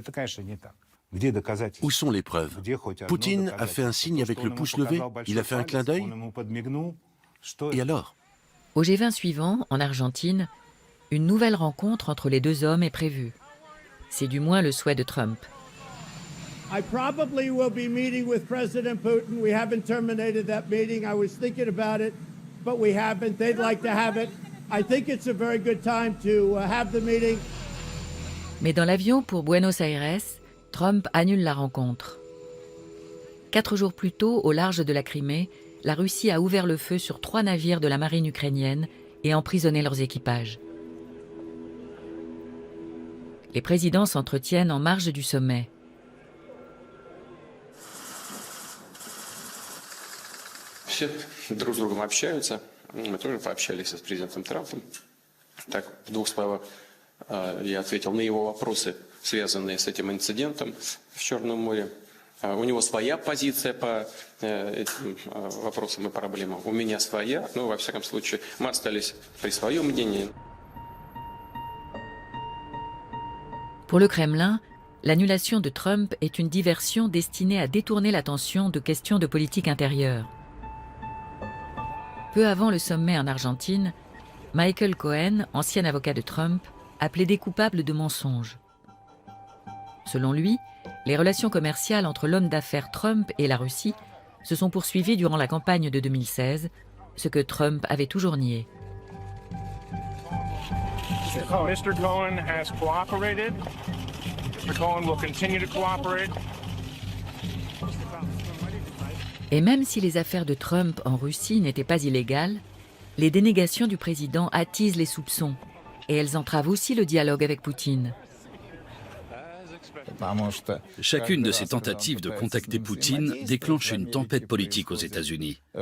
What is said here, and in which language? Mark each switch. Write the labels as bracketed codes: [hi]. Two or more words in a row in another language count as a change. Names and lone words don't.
[fr] Où sont les preuves? Poutine a fait un signe avec le pouce levé? Il a fait un clin d'œil? Et alors? Au G20 suivant, en Argentine, une nouvelle rencontre entre les deux hommes est prévue. C'est du moins le souhait de Trump. [en] I probably will be meeting with President Putin. We haven't terminated that meeting. I was thinking about it, but we haven't. They'd like to have it. I think it's a very good time to have the meeting. [fr] Mais dans l'avion pour Buenos Aires, Trump annule la rencontre. 4 jours plus tôt, au large de la Crimée, la Russie a ouvert le feu sur 3 navires de la marine ukrainienne et emprisonné leurs équipages. Les présidents s'entretiennent en marge du sommet. [ru] Все друг с другом общаются. Мы тоже пообщались с президентом Трампом. Так, в 2 словах я ответил на его вопросы, связанные с этим инцидентом в Черном море. У него своя позиция по этим вопросам и проблемам. У меня своя, но, во всяком случае, мы остались при своем мнении. [fr] Pour le Kremlin, l'annulation de Trump est une diversion destinée à détourner l'attention de questions de politique intérieure. Peu avant le sommet en Argentine, Michael Cohen, ancien avocat de Trump, a plaidé coupable de mensonges. Selon lui, les relations commerciales entre l'homme d'affaires Trump et la Russie se sont poursuivies durant la campagne de 2016, ce que Trump avait toujours nié. [en] Mr. Cohen has cooperated. Mr. Cohen will continue to cooperate. [fr] Et même si les affaires de Trump en Russie n'étaient pas illégales, les dénégations du président attisent les soupçons et elles entravent aussi le dialogue avec Poutine. Chacune de ces tentatives de contacter Poutine déclenche une tempête politique aux États-Unis.